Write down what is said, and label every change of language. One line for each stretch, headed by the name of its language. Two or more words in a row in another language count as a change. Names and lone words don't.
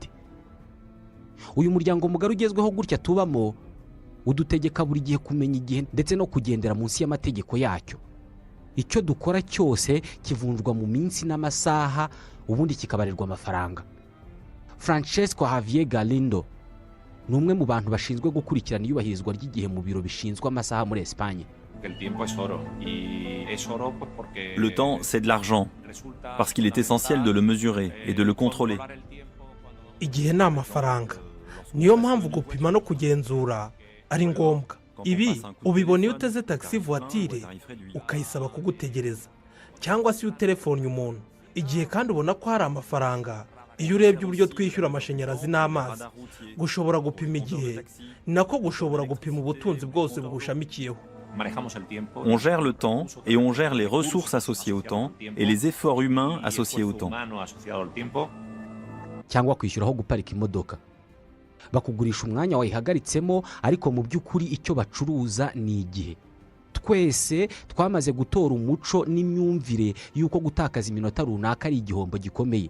Kinyarwanda: Uyu muryango mugari ugezweho gutya tubamo udutegeka buri gihe kumenya igihe ndetse no kugendera munsi y'amategeko yacyo. Icyo dukora cyose kivunjwa mu minsi n'amasaha, ubundi kikabarirwa amafaranga. Francesco Javier Galindo ni umwe mu bantu bashinzwe gukurikirana iyubahirizwa ry'igihe mu biro bishinzwe amasaha muri Espagne.
French: Le temps, c'est de l'argent, parce qu'il est essentiel de le mesurer et de le contrôler.
Kinyarwanda: Igihe ni amafaranga, niyo mpamvu gupima no kugenzura ari ngombwa. Ibi ubibona iyo uteze
French: taxi voiture
Kinyarwanda: ukayisaba kugutegereza, cyangwa se iyo utelefonnye umuntu. Igihe kandi ubona ko hari amafaranga iyo urebye uburyo twishyura amashanyarazi n'amazi. Gushobora gupima igihe nako gushobora gupima ubutunzi bwose bugushamikiyeho.
French: On gère le temps et on gère les ressources associées au temps et les efforts humains associés au temps.
Kinyarwanda: Cyangwa kwishyuraho guparika imodoka. Bakugurisha umwanya wayihagaritsemo, ariko mu by'ukuri icyo bacuruza ni igihe. Twese twamaze gutora umuco n'imyumvire y'uko gutakaza iminota runaka ari igihombo gikomeye.